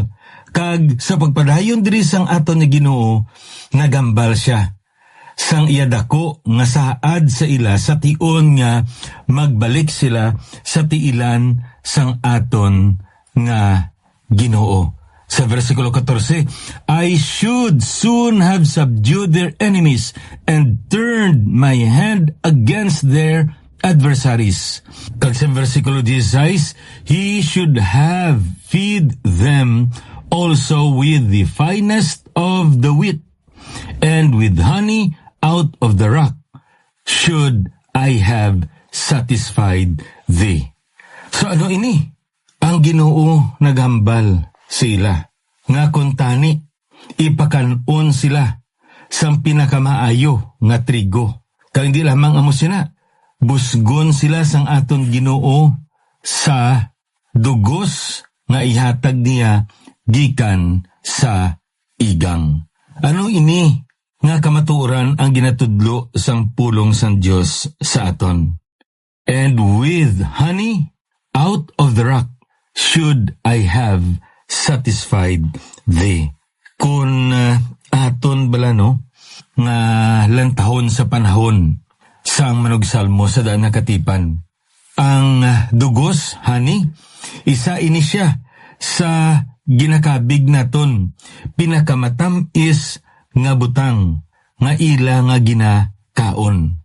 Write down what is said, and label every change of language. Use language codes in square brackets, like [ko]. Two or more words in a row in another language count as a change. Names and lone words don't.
[hil] Kag sa pagpadayon diri sang aton nga Ginoo, nagambal siya sang iya dako nga saad sa ila sa tion nga magbalik sila sa tiilan sang aton nga Ginoo. Sa versikulo 14, [en] "I should soon have subdued their enemies and turned my hand against their adversaries." [hil] Kag sa versikulo 16, [en] "He should have feed them also with the finest of the wheat, and with honey out of the rock should I have satisfied thee." [hil] So ano ini? Ang Ginoo naghambal sila nga kuntani ipakanon sila sang pinakamaayo nga trigo. Kag hindi lamang amo sila, busgon sila sang aton Ginoo sa dugos nga ihatag niya gikan sa igang. Ano ini nga kamatuoran ang ginatudlo sang pulong sang Dios sa aton? [en] "And with honey out of the rock should I have satisfied thee." [hil] Kung aton bala no, nga lantahon sa panahon sang manugsalmo sa daan nga katipan. Ang dugos, honey, isa ini siya sa ginakabig naton, pinakamatamis nga butang, nga ila nga ginakaon.